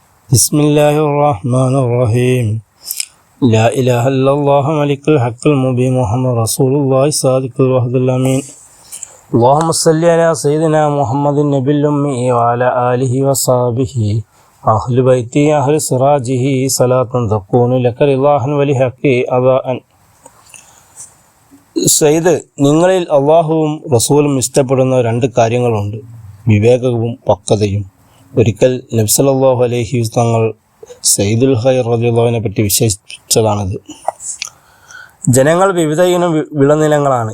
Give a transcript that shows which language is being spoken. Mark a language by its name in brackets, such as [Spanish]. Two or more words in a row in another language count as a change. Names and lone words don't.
[Arabic] بسم الله الرحمن الرحيم لا إله إلا الله ملك الحق المبين محمد رسول الله صادق الوعد الأمين اللهم صل على سيدنا محمد النبي الأمي وعلى آله وصحبه أهل بيته أهل سراجه صلاة تكون لك رضاً ولحق أضاءً. [Malayalam] സയ്യിദ്, നിങ്ങളിൽ അള്ളാഹുവും റസൂലും ഇഷ്ടപ്പെടുന്ന രണ്ട് കാര്യങ്ങളുണ്ട്: വിവേകവും പക്വതയും. ഒരിക്കൽ നബി [Arabic] صلى الله عليه وسلم [Malayalam] തങ്ങൾ സയ്യിദുൽ ഖൈർ റളിയല്ലാഹുവിനെ പറ്റി വിശേഷിപ്പിച്ചതാണിത്. ജനങ്ങൾ വിവിധ ഇനം വിളനിലങ്ങളാണ്.